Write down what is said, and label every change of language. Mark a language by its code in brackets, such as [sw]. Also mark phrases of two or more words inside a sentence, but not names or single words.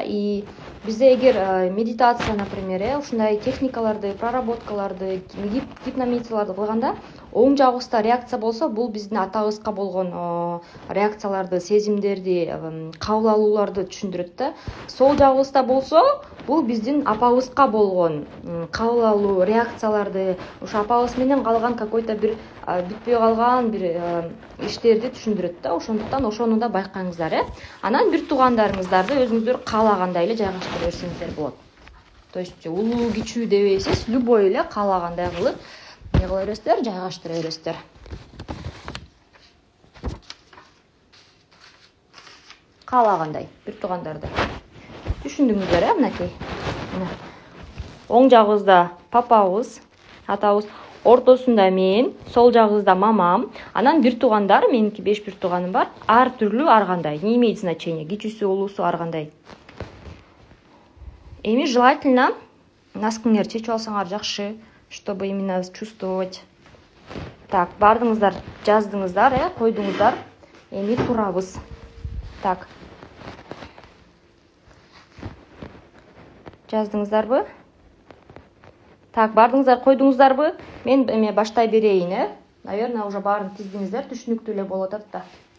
[ky] И бизде эгер медитация, например, ушундай техникаларды, проработкаларды, гипномедитацияларды кылганда оң жагыбызда реакция болсо, бул биздин атабызга болгон реакцияларды, сезимдерди, кабыл алууларды түшүндүрөт да. Сол жагыбызда болсо, бул биздин апабызга болгон кабыл алуу реакцияларды, ушу апабыз менен калган какой-то бир бүтпөй калган бир иштерди түшүндүрөт да. Ошондуктан ошону да байкаңыздар, Анан бир туугандарыңыздарды өзүңүздөр каалагандай эле жайгаштыра берсеңиздер болот. [ru] То есть [ky] улуу кичүү дебейсиз, любой эле каалагандай кылып не кыла бересиздер, жайгаштыра бересиздер. Каалагандай бир туугандарды. Түшүндүңүздөр, мынакей. Оң жагыбызда папабыз, атабыз, ортосунда мен, сол жагыбызда мамам, анан бир туугандар, меники 5 бир тууганым бар, ар түрлүү ар кандай, [ru] не имеет значения, [ky] кичүүсү, улуусу ар кандай. Эми желательно носкиңерди чечип алсаңар жакшы, [ru] чтобы именно чувствовать. [ky] Так, бардыңыздар, жаздыңыздар, койдуңуздар. Эми турабыз. Так. Жаздыңыздарбы? Так, бардыңыздар, койдуңуздарбы? Мен баштай берейин, [ru] Наверное, уже [ky] баарын тиздиңиздер, түшүнүктүү эле болуп атат да.